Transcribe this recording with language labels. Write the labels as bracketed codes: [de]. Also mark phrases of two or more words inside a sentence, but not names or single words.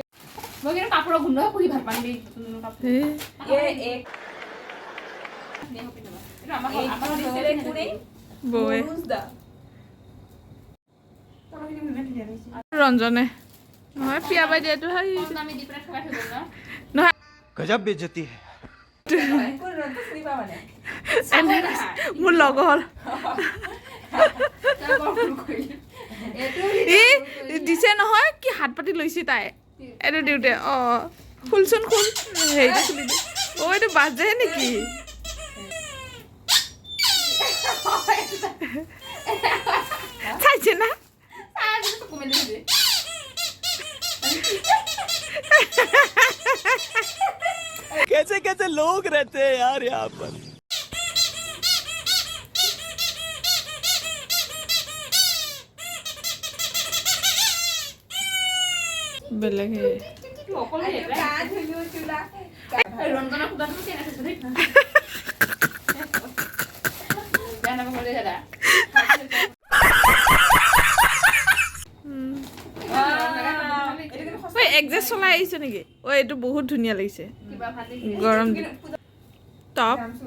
[as] মই কিন্তু কাপোৰৰ গোন্ধ শুনি ভাল পাম দেই বৌয়ে ৰঞ্জনে নহয় পিয়া বাই দিয়াটো নহয় [hi] गजब बेइज्जती है [as] মোৰ লগৰ এই দিছে নহয় কি হাত পাতি লৈছে তাই এইটো দিওঁতে খুলচোন খুল হেৰিটো খুলি দে এইটো বাজে নেকি চাইছে না [hi] कैसे कैसे लोग रहते हैं यार यहाँ पर [as] বেলেগ একজেষ্ট চলাই আহিছে নেকি এইটো বহুত ধুনীয়া লাগিছে গৰম টপ